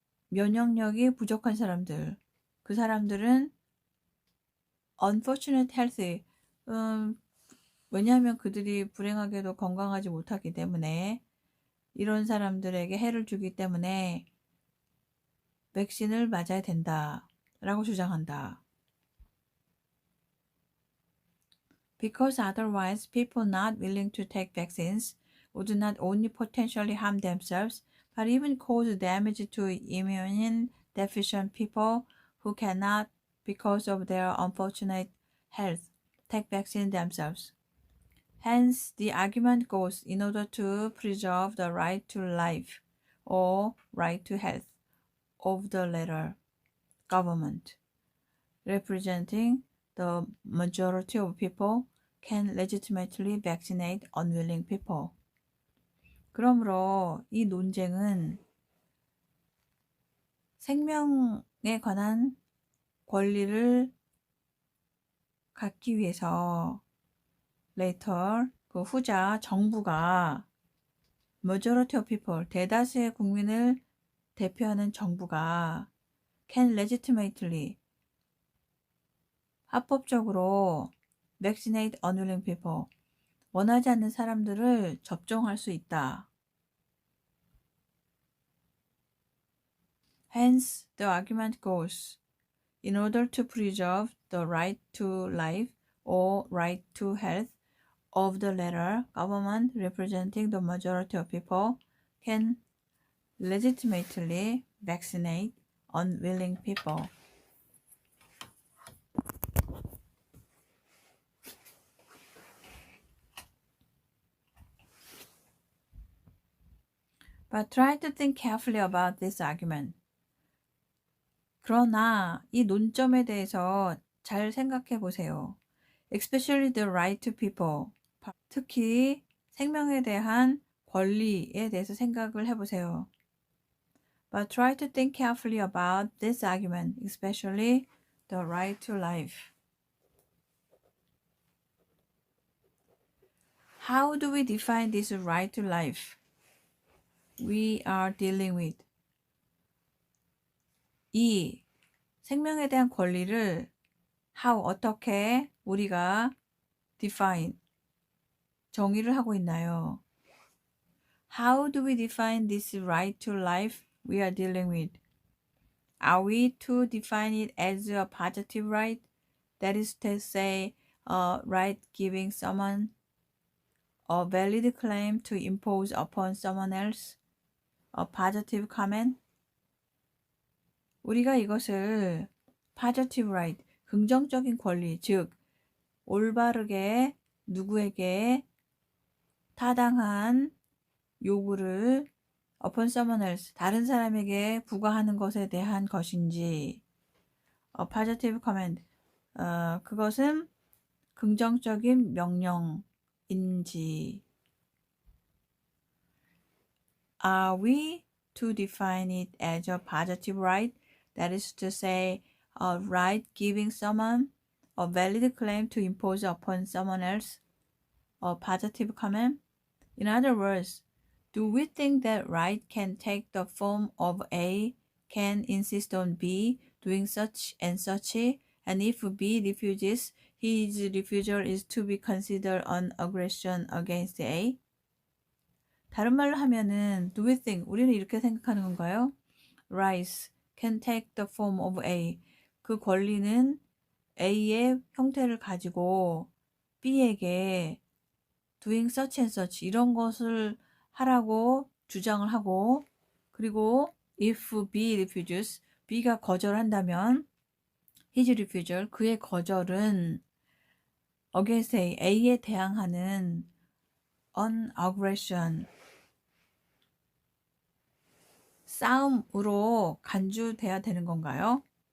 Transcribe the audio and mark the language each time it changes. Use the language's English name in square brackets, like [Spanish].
[Korean] 면역력이 부족한 사람들, 그 사람들은 [English] unfortunate health, [Korean] 왜냐하면 그들이 불행하게도 건강하지 못하기 때문에 이런 사람들에게 해를 주기 때문에 백신을 맞아야 된다 라고 주장한다. [English] Because otherwise people not willing to take vaccines would not only potentially harm themselves but even cause damage to immune deficient people who cannot, because of their unfortunate health, take vaccine themselves. Hence, the argument goes, in order to preserve the right to life or right to health of the latter, government, representing the majority of people, can legitimately vaccinate unwilling people. [Korean] 그러므로 이 논쟁은 생명에 관한 권리를 갖기 위해서 later 그 후자 정부가 [English] majority of people [Korean] 대다수의 국민을 대표하는 정부가 [English] can legitimately [Korean] 합법적으로 [English] vaccinate unwilling people [Korean] 원하지 않는 사람들을 접종할 수 있다. [English] Hence, the argument goes, in order to preserve the right to life or right to health of the latter, government representing the majority of people can legitimately vaccinate unwilling people. But try to think carefully about this argument. [Korean] 그러나 이 논점에 대해서 잘 생각해 보세요. [English] Especially the right to people. [Korean] 특히 생명에 대한 권리에 대해서 생각을 해보세요. [English] But try to think carefully about this argument, especially the right to life. How do we define this right to life we are dealing with? [Korean] 이 생명에 대한 권리를 how 어떻게 우리가 define 정의를 하고 있나요? [English] How do we define this right to life we are dealing with? Are we to define it as a positive right? That is to say, a right giving someone a valid claim to impose upon someone else a positive comment? [Korean] 우리가 이것을 [English] positive right, [Korean] 긍정적인 권리, 즉 올바르게 누구에게 타당한 요구를 [English] upon someone else, [Korean] 다른 사람에게 부과하는 것에 대한 것인지 [English] a positive command, [Korean] 그것은 긍정적인 명령인지 [English] Are we to define it as a positive right? That is to say, a right giving someone a valid claim to impose upon someone else a positive command? In other words, do we think that right can take the form of A, can insist on B doing such and such, and if B refuses, his refusal is to be considered an aggression against A? [Korean] 다른 말로 하면은 [English] do we think [Korean] 우리는 이렇게 생각하는 건가요? [English] Rights can take the form of A. [Korean] 그 권리는 A의 형태를 가지고 B에게 [English] doing such and such [Korean] 이런 것을 하라고 주장을 하고 그리고 [English] if B refuses [Korean] B가 거절한다면 [English] his refusal [Korean] 그의 거절은 [English] against A, [Korean] A에 대항하는 [English] an aggression [Korean] 싸움으로 간주돼야 되는 건가요?